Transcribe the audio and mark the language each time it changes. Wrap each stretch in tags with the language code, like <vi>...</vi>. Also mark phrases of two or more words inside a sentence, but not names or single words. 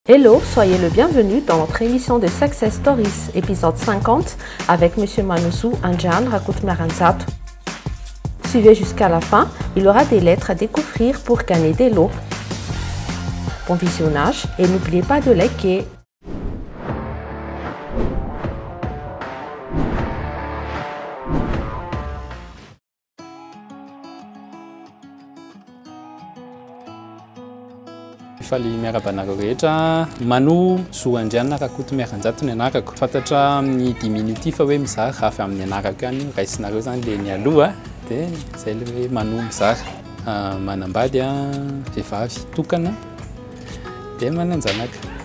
<fr>Hello, soyez le bienvenu dans notre émission de</fr> <en>Success Stories,</en> <fr>épisode 50, avec M. Manoussou Anjan Rakut Maranzat. Suivez jusqu'à la fin, il y aura des lettres à découvrir pour gagner des lots. Bon visionnage et n'oubliez pas de liker.</fr> <mg>Faly miarabanareo rehetra Manoussou Anjan Rakut Maranzat ny anarako fantatra amin'ny 10 minutes fa hoe mizaha avy amin'ny anarako any raisinareo zany le ny aloha dia zay le hoe Manou mizaha manambady vehivavy tokana dia mananjanaka.</mg>